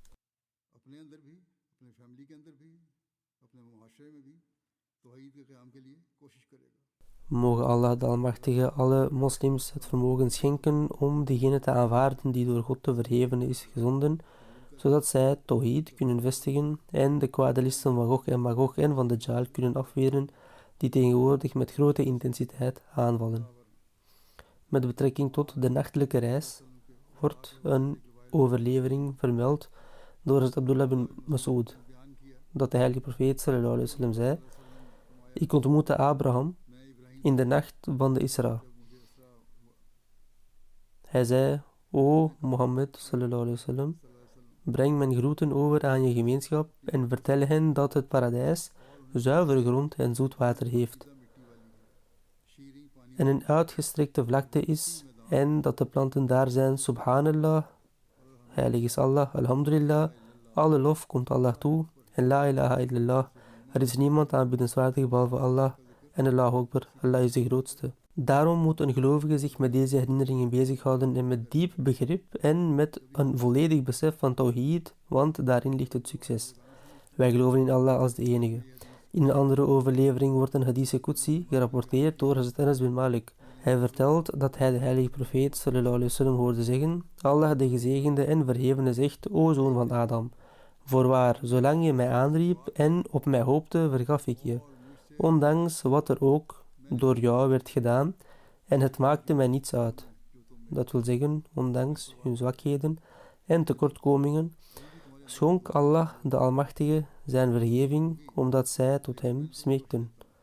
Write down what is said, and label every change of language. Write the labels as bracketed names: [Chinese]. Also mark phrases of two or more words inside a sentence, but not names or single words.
[Dutch] Mogen Allah de Almachtige alle moslims het vermogen schenken om degene te aanvaarden die door God te verhevene is gezonden, zodat zij Tawhid kunnen vestigen en de kwade listen van Gog en Magog en van Dajjal kunnen afweren, die tegenwoordig met grote intensiteit aanvallen. Met betrekking tot de nachtelijke reis wordt een overlevering vermeld door het Abdullah bin Mas'ud, dat de heilige profeet [Arabic] صلى الله عليه وسلم [Dutch] zei: ik ontmoette Abraham in de nacht van de Isra. Hij zei: O Mohammed [Arabic] صلى الله عليه وسلم, [Dutch] breng mijn groeten over aan je gemeenschap en vertel hen dat het paradijs zuivere grond en zoet water heeft en een uitgestrekte vlakte is en dat de planten daar zijn. Subhanallah, heilig is Allah, alhamdulillah, alle lof komt Allah toe en [Arabic] لا إله إلا الله, [Dutch] er is niemand aanbiddenswaardig behalve Allah en [Arabic] الله أكبر, [Dutch] Allah is de grootste. Daarom moet een gelovige zich met deze herinneringen bezighouden en met diep begrip en met een volledig besef van Tawhid, want daarin ligt het succes. Wij geloven in Allah als de enige. In een andere overlevering wordt een [Arabic] حديث قدسي [Dutch] gerapporteerd door Hazrat Anas bin Malik. Hij vertelt dat hij de heilige profeet [Arabic] صلى الله عليه وسلم [Dutch] hoorde zeggen: Allah de gezegende en verhevene zegt: O zoon van Adam, voorwaar, zolang je mij aanriep en op mij hoopte, vergaf ik je, ondanks wat er ook door jou werd gedaan, en het maakte mij niets uit. Dat wil zeggen, ondanks hun zwakheden en tekortkomingen, schonk Allah de Almachtige zijn vergeving, omdat zij tot hem smeekten.